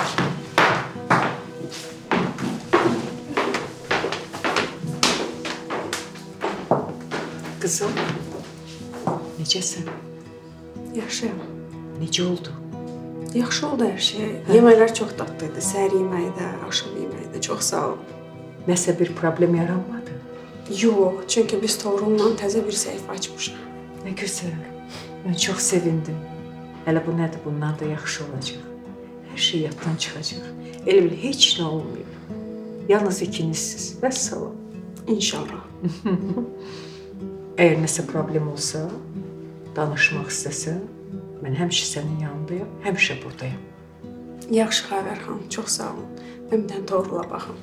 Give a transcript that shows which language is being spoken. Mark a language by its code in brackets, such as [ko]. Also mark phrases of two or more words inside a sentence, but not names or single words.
[az] Kızım, necəsən? Yaxşıyam. Necə oldu? Yaxşı oldu hər şey. Yeməklər çox dadlıydı. Səhər yeməyi də, axşam yeməyi də. Çox sağ ol. Nəsə bir problem yaranmadı? Yox, çünki biz Toğrul'la təzə bir səhifə açmışıq. [tr] Ne güzel. Ben çok sevindim. Hele bu nedir? Bundan da yaxşı olacak. Her şey yatdan çıkacak. [az] Elə bil heç [tr] nə olmuyor. [az] Yalnız ikinizsiz. Vəssalam. İnşallah. Eğer nəsə problem olsa, danışmaq istəsən, mən həmişə sənin yanındayım, həmişə buradayım. Yaxşı Xavər xanım, çox sağ olun. Mən bir dənə Toğrul'a baxım.